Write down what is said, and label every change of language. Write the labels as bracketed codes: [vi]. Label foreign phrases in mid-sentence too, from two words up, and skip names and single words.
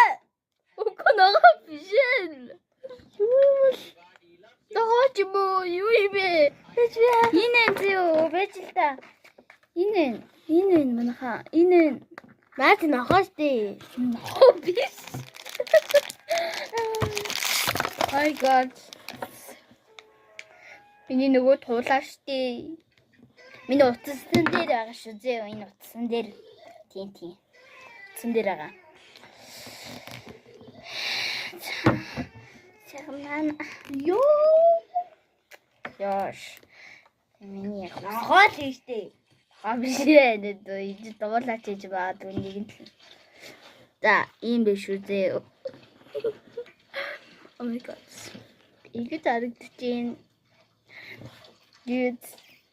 [mn] Үгүй нахаа биш ээ. Нахаа ч юу юм бэ? Энэ зөө байж л та. Энэ манайхаа энэ наад нахаа штэ. Нахаа биш. [en] My god. [mn] Миний нөгөө туулаа штэ. Миний утсан дээр байгаа шүү зөө. Энэ утсан дээр. Тийм. Утсан дээр байгаа. Чамаа Яш. Миний нахаа л штэ. Биш ээ дөө дуулаач гэж баад нэг нь. За, ийм биш үү зөө. [en] Oh my god. [mn] Игэж харагдаж байна. [en] Dude.